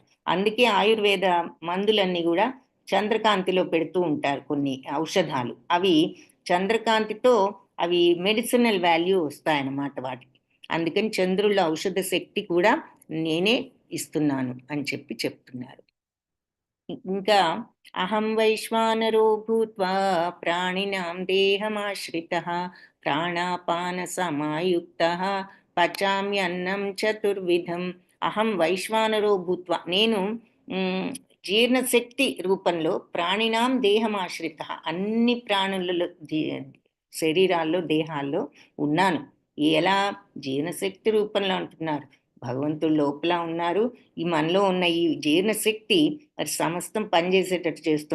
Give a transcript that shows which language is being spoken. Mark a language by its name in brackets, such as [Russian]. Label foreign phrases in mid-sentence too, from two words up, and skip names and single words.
[Telugu] అందుకే ఆయుర్వేద మందులన్నీ కూడా చంద్రకాంతిలో పెడుతూ ఉంటారు. కొన్ని ఔషధాలు అవి చంద్రకాంతితో అవి మెడిసినల్ వాల్యూ వస్తాయన్నమాట వాటికి. అందుకని చంద్రుల ఔషధ శక్తి కూడా నేనే ఇస్తున్నాను అని చెప్తున్నారు. [Sanskrit] ఇంకా అహం వైశ్వానరో భూత్వా ప్రాణినాం దేహమాశ్రితః ప్రాణాపాన సమాయుక్తః పచామ్యన్నం చతుర్విధం. అహం వైశ్వానరో భూత్వా [Telugu] నేను జీర్ణశక్తి రూపంలో [Sanskrit] ప్రాణినాం దేహమాశ్రితః [Telugu] అన్ని ప్రాణులలో శరీరాల్లో దేహాల్లో ఉన్నాను. ఎలా జీర్ణశక్తి రూపంలో అంటున్నారు. భగవంతుడు లోపల ఉన్నారు. ఈ మనలో ఉన్న ఈ జీర్ణశక్తి మరి సమస్తం పనిచేసేటట్టు చేస్తుంది.